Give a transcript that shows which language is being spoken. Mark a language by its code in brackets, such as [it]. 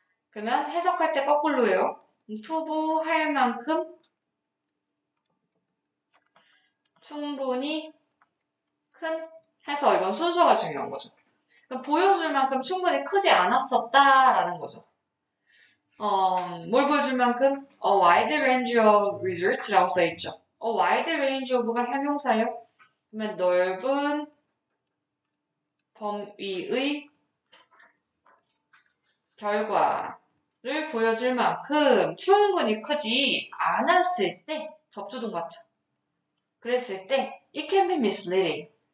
[ko] 그러면 해석할 때 거꾸로예요. 투부할 만큼 충분히 큰 해서 이건 순서가 중요한 거죠. 그럼 보여줄 만큼 충분히 크지 않았었다라는 거죠. 뭘 보여줄 만큼 [en] a wide range of results [ko] 라고 써있죠. [en] a wide range of [ko] 가 형용사예요. 그러면 넓은 범위의 결과를 보여줄 만큼 충분히 크지 않았을 때 접두동 맞죠. 그랬을 때 [en] it can be misleading.